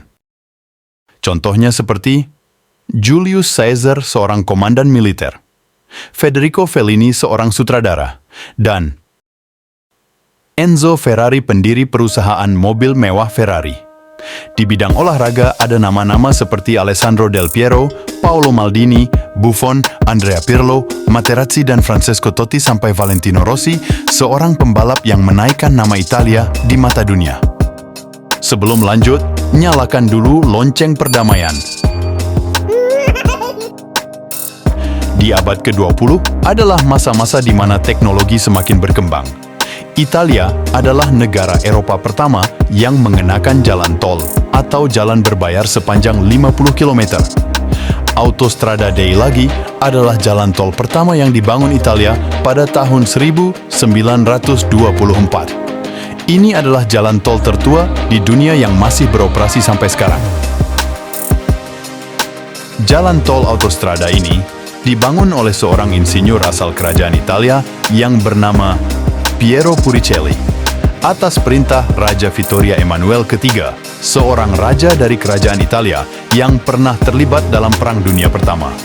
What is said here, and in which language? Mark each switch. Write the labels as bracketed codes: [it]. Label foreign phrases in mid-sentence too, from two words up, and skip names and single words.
[id] Contohnya seperti Julius Caesar, seorang komandan militer, Federico Fellini, seorang sutradara, dan Enzo Ferrari, pendiri perusahaan mobil mewah Ferrari. Di bidang olahraga ada nama-nama seperti Alessandro Del Piero, Paolo Maldini, Buffon, Andrea Pirlo, Materazzi dan Francesco Totti sampai Valentino Rossi, seorang pembalap yang menaikkan nama Italia di mata dunia. Sebelum lanjut, nyalakan dulu lonceng perdamaian. Di abad ke-20 adalah masa-masa di mana teknologi semakin berkembang. Italia adalah negara Eropa pertama yang mengenakan jalan tol atau jalan berbayar sepanjang 50 km. Autostrada dei Laghi adalah jalan tol pertama yang dibangun Italia pada tahun 1924. Ini adalah jalan tol tertua di dunia yang masih beroperasi sampai sekarang. Jalan tol autostrada ini dibangun oleh seorang insinyur asal kerajaan Italia yang bernama Piero Puricelli, atas perintah Raja Vittorio Emanuele III, seorang raja dari kerajaan Italia yang pernah terlibat dalam Perang Dunia Pertama.